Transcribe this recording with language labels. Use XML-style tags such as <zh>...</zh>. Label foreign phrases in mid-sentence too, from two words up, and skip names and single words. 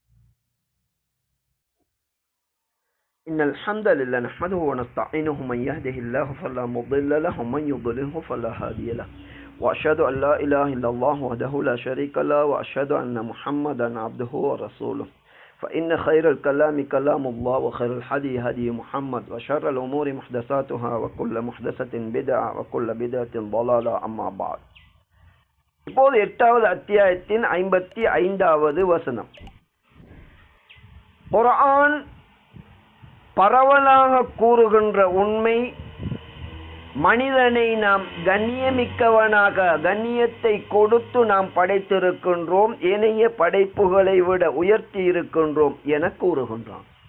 <ar>إن الحمد لله نحمده ونستعينه من يهده الله فلا مضل له ومن يضلل فلا هادي له وأشهد أن لا إله إلا الله وحده لا شريك له وأشهد أن محمدا عبده ورسوله فإن خير الكلام كلام الله وخير الهدي هدي محمد وشر الأمور محدثاتها وكل محدثة بدعة وكل بدعة ضلالة أما بعد.</ar> <ta>இப்போது 8வது அத்தியாயத்தின் 55வது வசனம். குர்ஆன் பரவலாக கூறுகின்ற உண்மை, மனிதனை நாம் கண்ணியமிக்கவனாக கண்ணியத்தை கொடுத்து நாம் படைத்திருக்கின்றோம், ஏனைய படைப்புகளை விட உயர்த்தி இருக்கின்றோம் என கூறுகின்றான்.</ta>